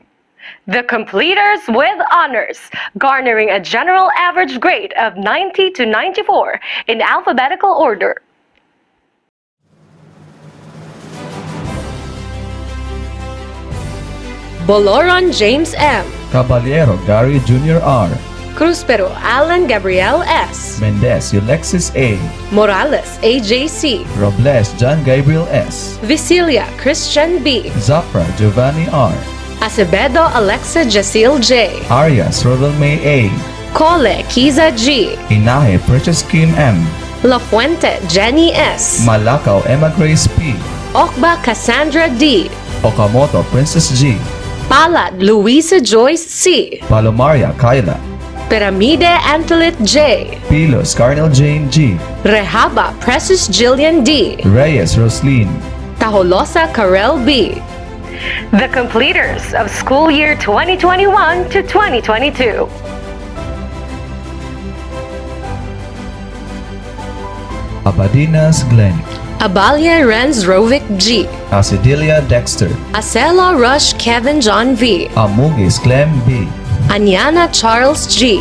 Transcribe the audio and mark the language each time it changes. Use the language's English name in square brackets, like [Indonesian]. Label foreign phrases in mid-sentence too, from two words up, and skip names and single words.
[English] The completers with honors, garnering a general average grade of 90 to 94 in alphabetical order. Boloron James M. Caballero Gary Jr. R. Cruspero Alan Gabriel S. Mendez Alexis A. Morales AJC. Robles John Gabriel S. Visilia Christian B. Zafra Giovanni R. Acevedo Alexa Jacil J. Arias Rodel May A. Cole Kiza G. Inahe Precious Kim M. La Fuente Jenny S. Malacao Emma Grace P. Okba Cassandra D. Okamoto Princess G. Palad Luisa Joyce C. Palomaria Kyla. Piramide Antolit J. Pilos Carnel Jane G. Rehaba Precious Jillian D. Reyes Roslyn. Taholosa Karel B. The completers of school year 2021 to 2022. Abadinas Glenn. Abalia Renz Rovic G. Asidelia Dexter. Acela Rush Kevin John V. Amugis Clem B. Anyana Charles G.